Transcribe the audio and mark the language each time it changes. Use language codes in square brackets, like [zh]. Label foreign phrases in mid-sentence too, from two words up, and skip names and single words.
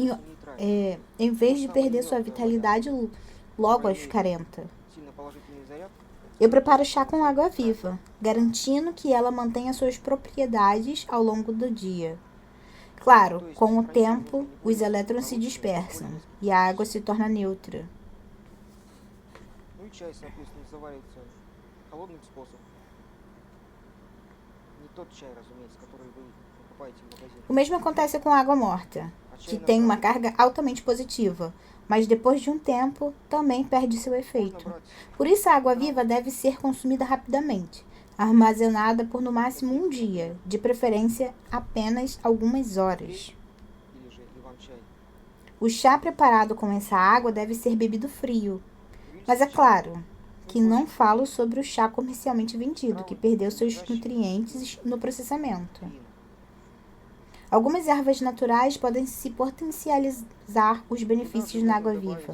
[ru] становится нейтральной. [pt] em vez de perder sua vitalidade logo aos 40. [ru] Сильно положительный заряд. [pt] Eu preparo chá com água viva, garantindo que ela mantenha suas propriedades ao longo do dia. Claro, com o tempo, os elétrons se dispersam e a água se torna neutra. [ru] Ну и чай, соответственно, заваривается холодным способом. Не тот чай, разумеется, который вы покупаете в магазине. [pt] O mesmo acontece com a água morta, [ru] А [pt] que [ru] чай [pt] tem uma [ru] направленный [pt] carga altamente positiva, mas depois de um tempo também perde seu [ru] можно [pt] efeito. [ru] брать [pt] Por isso, a água viva deve ser consumida rapidamente, armazenada por no máximo um dia, de preferência apenas algumas horas. [ru] или же иван-чай. [pt] O chá preparado com essa água deve ser bebido frio, mas é claro que não falo sobre o chá comercialmente vendido, que perdeu seus nutrientes no processamento. [ru] Кофеина. [pt] Algumas ervas naturais podem se potencializar os benefícios na água viva.